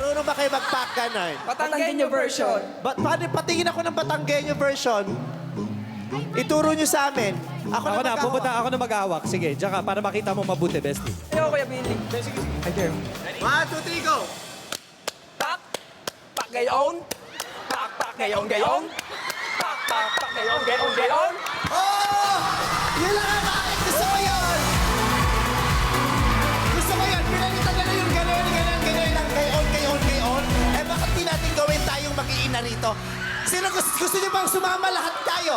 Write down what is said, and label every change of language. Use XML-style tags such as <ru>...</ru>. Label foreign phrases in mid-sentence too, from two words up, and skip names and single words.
<tl>ba kayo mag-pack ganon? Batanggenyo version. Patingin ako ng Batanggenyo version. Ituro nyo sa amin. Ako na Pupunta mag-ahawak. ako na mag-awak. Sige, diyan ka, para makita mo mabuti, bestie. Ayaw, Kuya Billy. Ay, there. 1, 2, 3, go! Pak! Pak gayon! Pak! Pak gayon gayon! Pak! Pak! Pak gayon gayon gayon! Oh! Yun lang ang bakit. Gusto ko yun! Gusto ko yun. Pinalitan na yung ganon, ang gayon. Eh, bakit di natin gawin tayong mag-iina rito? Sino gusto nyo bang sumama lahat tayo?</tl>